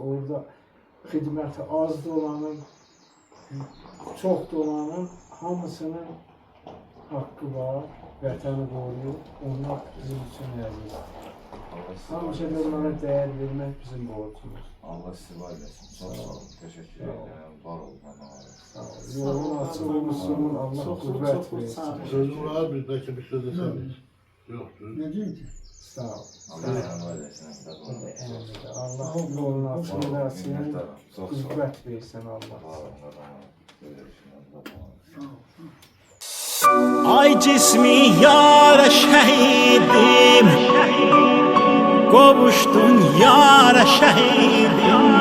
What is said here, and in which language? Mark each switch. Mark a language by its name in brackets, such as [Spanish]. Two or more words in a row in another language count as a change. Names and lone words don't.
[Azerbaijani] Orada xidməti az da olanın, çox da olanın hamısının haqqı var. Vətəni qoruyur. Onlar bizim üçün əzizdir. Həmişə də onlara dəyər vermək bizim borcumuz. Allah sizi var eləsin. Çox sağ olun. Təşəkkür edirəm. Var olun. Sağ olun. Yolun açıq olsun. Allah Çoxlu, qüvvət çoxlu sağ versin. olun. [Turkish] Sözüm var, bir belki bir söz deseniz. Yoktur. Ne diyeyim ki? [Azerbaijani] Sağ ol. Allah səni var eləsin. Allah yolun açıq eləsin. Çox sağ olun. Qüvvət versin Allah. Var olun. [Turkish] Ay cismi yara şehidim, kavuştun yara şehidim.